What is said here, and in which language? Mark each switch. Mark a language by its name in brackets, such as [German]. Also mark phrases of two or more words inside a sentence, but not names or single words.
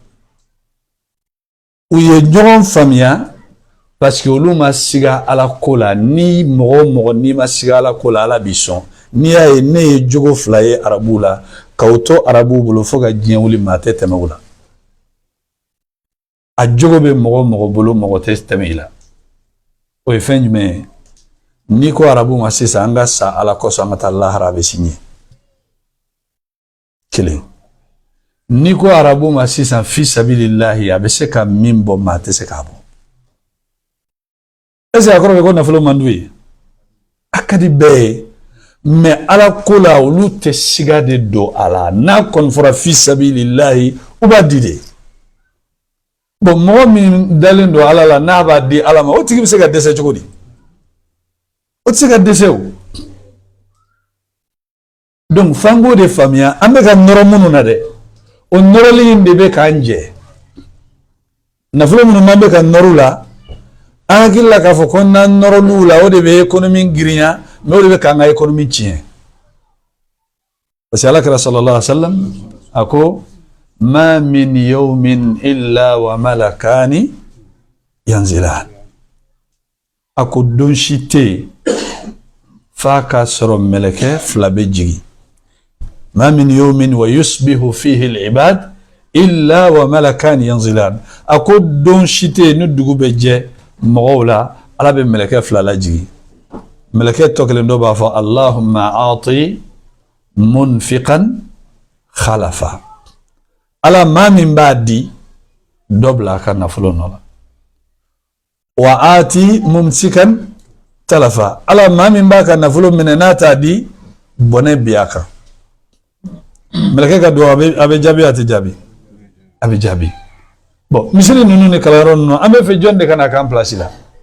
[Bambara] u ye ɲɔgɔn faamuya parce que olu ma siga ala ko la ni mɔgɔ o mɔgɔ n'i ma siga ala ko la ala b'i sɔn n'i y'a ye ne ye jogo fila ye arabuw la k'aw to arabuw bolo fo ka diɲɛ wuli maa tɛ tɛmɛ o la a jogo bɛ mɔgɔ o mɔgɔ bolo mɔgɔ tɛ tɛmɛ i la o ye fɛn jumɛn ye n'i ko arabu ma sisan an ka sa ala kosɔn an ka taa lahara a bɛ signé kelen n'i ko arabu ma sisan [Arabic] في سبيل الله [Bambara] a bɛ se ka min bɔ maa tɛ se k'a bɔ [French] est-ce que [Bambara] a kɔrɔ bɛ ko nafolo man d'u ye a ka di bɛɛ ye mais ala ko la olu tɛ siga de don a la n'a kɔni fɔra [Arabic] في سبيل الله [Bambara] u b'a di de bon mɔgɔ min dalen don ala la n'a b'a di ala ma o tigi bɛ se ka dɛsɛ cogo di o tɛ se ka dɛsɛ o donc f'an k'o de faamuya an bɛ ka nɔrɔ minnu na dɛ o nɔrɔli in de bɛ k'an jɛ nafolo minnu n'an bɛ ka nɔrɔ la an hakili la k'a fɔ ko n'an nɔrɔl'u la o de bɛ économie girinya mais o de bɛ k'an ka économie tiɲɛ [French] parce que [Bambara] alakira [Arabic] صلى الله عليه وسلم [Bambara] a ko [Arabic] ما من يوم إلا وملكان ينزلان [Bambara] a ko don si tɛ yen f'a ka sɔrɔ mɛlɛkɛ fila bɛ jigin [Arabic] ما من يوم يصبح فيه العباد إلا وملكان ينزلان [Bambara] a ko don si tɛ yen ni dugu bɛ jɛ mɔgɔw la ala bɛ mɛlɛkɛ fila lajigi mɛlɛkɛ tɔ kelen dɔ b'a fɔ [Arabic] اللهم أعط منفقا خلفا [Bambara] ala maa min b'a di dɔ bila a ka nafolo nɔ la [Arabic] وأعط ممسكا تلفا [Bambara] ala maa min b'a ka nafolo minɛ n'a t'a di bɔnɛ bi a kan mɛlɛkɛ ka dugawu a bɛ jaabi a tɛ jaabi a bɛ jaabi bon misiri ninnu ni kalanyɔrɔ ninnu an bɛ fɛ jɔn de ka na k'an place la